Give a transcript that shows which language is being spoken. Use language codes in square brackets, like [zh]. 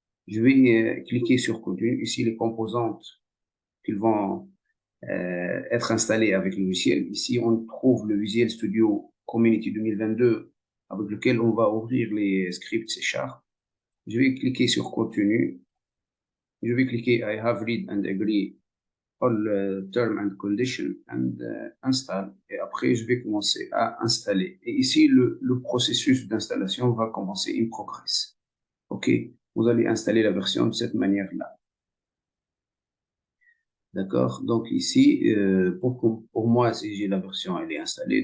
[fr] Je vais cliquer sur Continue. Ici, les composantes qui vont être installées avec le logiciel. Ici, on trouve le Visual Studio Community 2022 avec lequel on va ouvrir les scripts C#. Je vais cliquer sur Continue. Je vais cliquer [en] I have read and agree all term and condition and install. [fr] Et après, je vais commencer à installer. Et ici, le processus d'installation va commencer in progress. OK? Vous allez installer la version de cette manière-là. D'accord? Donc ici, pour moi, si j'ai la version, elle est installée.